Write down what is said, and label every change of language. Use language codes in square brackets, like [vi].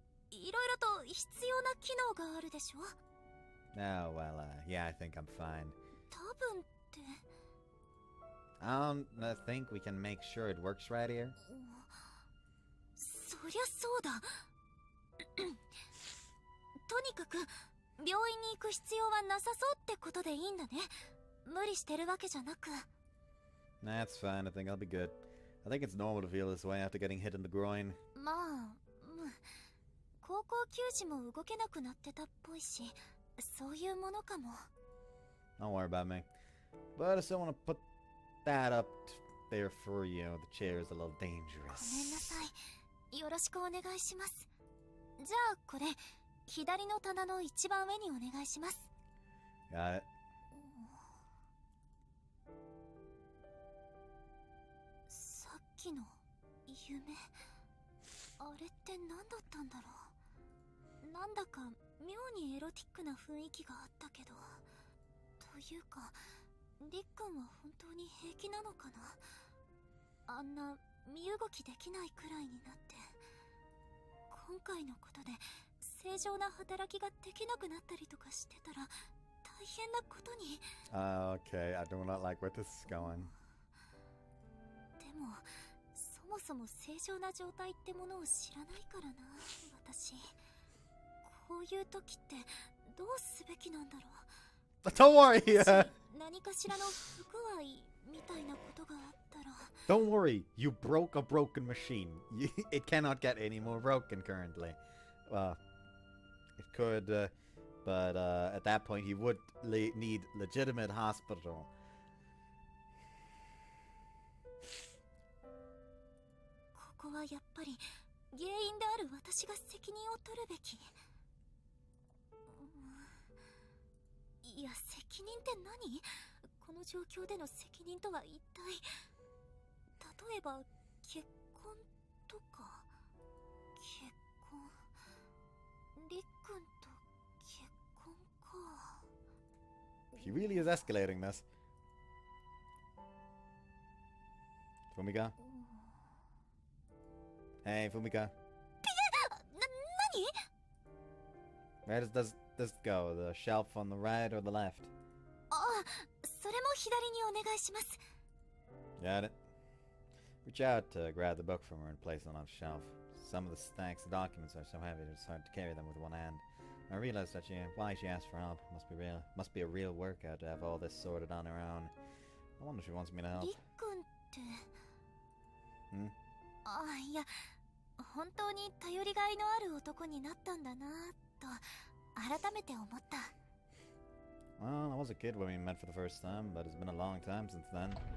[ja] いろいろと必要な機能があるでしょ？ [en] Oh, well, yeah, I think I'm fine. [ja] 多分って。 [en] I think we can make sure it works right here. [ja] そりゃそうだ。とにかく病院に行く必要はなさそうってことでいいんだね。無理してるわけじゃなく。 [en] That's fine. I think I'll be good. I think it's normal to feel this way after getting hit in the groin. [ja] まあ、高校球児も動けなくなってたっぽいし、そういうものかも。 [en] Don't worry about me. But I still want to put that up there for you. The chair is a little [ja] ごめんな [en] dangerous. [ja] さい。よろしくお願いします。じゃあこれ左の棚の一番上にお願いします。 [en] Got it. [ja] さっきの夢、あれって何だったんだろう。なんだか妙にエロティックな雰囲気があったけど、というかりっくんは本当に平気なのかな。あんな身動きできないくらいになって、今回のことで正常な働きができなくなったりとかしてたら大変なことに。 [en] Okay, I do not like where this is going. [ja] でもそもそも正常な状態ってものを知らないからな、私。こういう時ってどうすべきなんだろう。 [en] Don't worry. [ja] 何かしらの不具合みたいなことがあったら。 [en] Don't worry. You broke a broken machine. It cannot get any more broken currently. Well, it could, but at that point he would need legitimate hospital. [ja] ここはやっぱり原因である私が責任を取るべき。いや、責任って何？この状況での責任とは一体。例えば結婚とか。結婚、りっくんと結婚か。 [en] He really is escalating this. Fumika? Hey, Fumika. [ja] 何？ [en] Where does this go? The shelf on the right or the left? [ja] あ、それも左にお願いします。 [en] Got it. Reach out to grab the book from her and place it on the shelf. Some of the stacks of documents are so heavy it's hard to carry them with one hand. I realized that why she asked for help. Must be a real workout to have all this sorted on her own. I wonder if she wants me to help. [ja] りっくんって。あ、いや、本当に頼りがいのある男になったんだなと改めて思った。 [en] Well, I was a kid when we met for the first time, but it's been a long time since then.